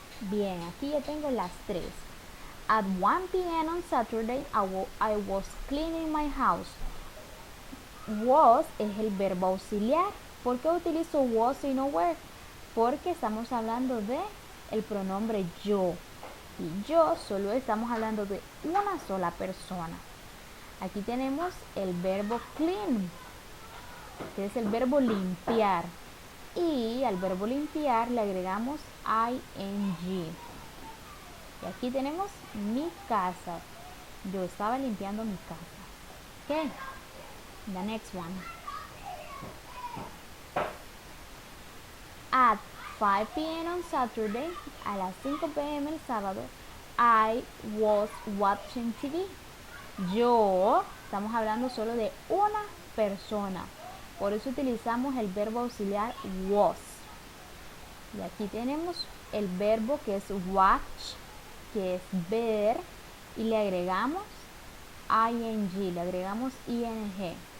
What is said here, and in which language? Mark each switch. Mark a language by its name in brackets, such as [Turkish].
[Spanish] Bien, aquí ya tengo las tres. [English] At 1 p.m. on Saturday, I was cleaning my house. [Spanish] Was es el verbo auxiliar. ¿Por qué utilizo was y no were? Porque estamos hablando de el pronombre yo. Y yo solo estamos hablando de una sola persona. Aquí tenemos el verbo clean, que es el verbo limpiar. Y al verbo limpiar le agregamos ing. Y aquí tenemos mi casa. Yo estaba limpiando mi casa. [English] Ok, the next one. At 5 p.m. on Saturday, [Spanish] a las 5 p.m. el sábado, [English] I was watching TV. [Spanish] Yo, estamos hablando solo de una persona. Por eso utilizamos el verbo auxiliar was. Y aquí tenemos el verbo que es watch, que es ver, y le agregamos ing, le agregamos ing.